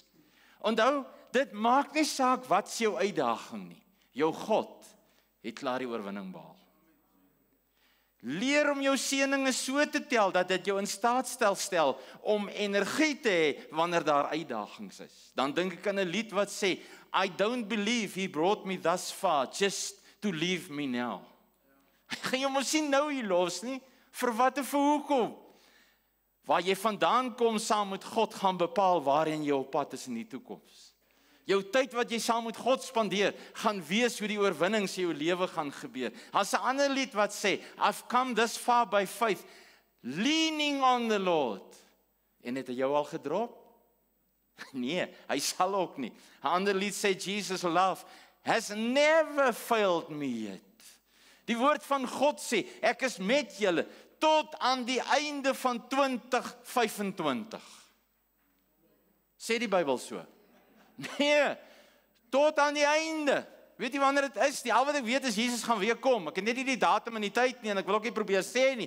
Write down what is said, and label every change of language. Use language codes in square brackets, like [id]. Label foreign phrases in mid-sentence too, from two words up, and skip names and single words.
[af] Onthou, dit maak nie saak wat is jou uitdaging nie. Jou God het klaar die oorwinning behaal. Leer om jou seëninge so te tel, dat dit jou in staat stel om energie te hê wanneer daar uitdagings is. Dan dink ek aan 'n lied wat sê, [en] I don't believe he brought me thus far, just to leave me now. [af] Gaan jy mos sien nou hier los nie, vir wat en vir hoekom? Waar jy vandaan kom saam met God gaan bepaal waarin jy op pad is in die toekoms. Jou tyd wat jy saam met God spandeer, gaan wees hoe die oorwinnings in jou lewe gaan gebeur. Daar's 'n ander lied wat sê, [en] I've come this far by faith, leaning on the Lord. [af] En het hy jou al gedrop? Nee, hy sal ook nie. 'n ander lied sê, [en] Jesus' love has never failed me yet. [af] Die woord van God sê, ek is met julle tot aan die einde van 2025. Sê die Bybel so? Nee, tot aan die einde. Weet jy wanneer dit is? Al wat ek weet is Jesus gaan weer kom. Ek het net nie die datum en die tyd nie en ek wil ook nie probeer sê nie.